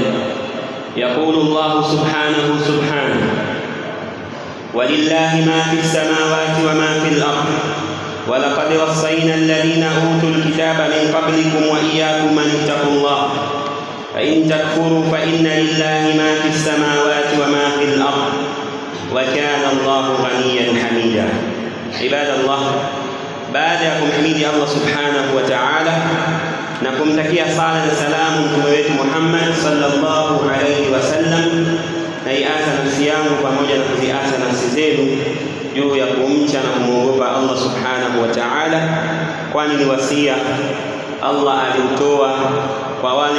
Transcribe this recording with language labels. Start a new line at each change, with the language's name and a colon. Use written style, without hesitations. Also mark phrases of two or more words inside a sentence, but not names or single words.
Arabic: يقول الله سبحانه: ولله ما في السماوات وما في الأرض، ولقد وصينا الذين أوتوا الكتاب من قبلكم وإياكم أن اتقوا الله، فإن تكفروا فإن لله ما في السماوات وما في الأرض، وكان الله غنيا حميدا. عباد الله،
Swahili: baada ya kumhimidi Allah
Arabic: سبحانه وتعالى
Swahili: na kumtakia sala na salamu mtume wetu Muhammad
Arabic: صلى الله عليه وسلم,
Swahili: naiasa nafsi yangu pamoja na kuziasa nafsi zenu juu ya kumcha na kumwogopa Allah
Arabic: سبحانه وتعالى,
Swahili: kwani ni wasia Allah aliutoa kwa wale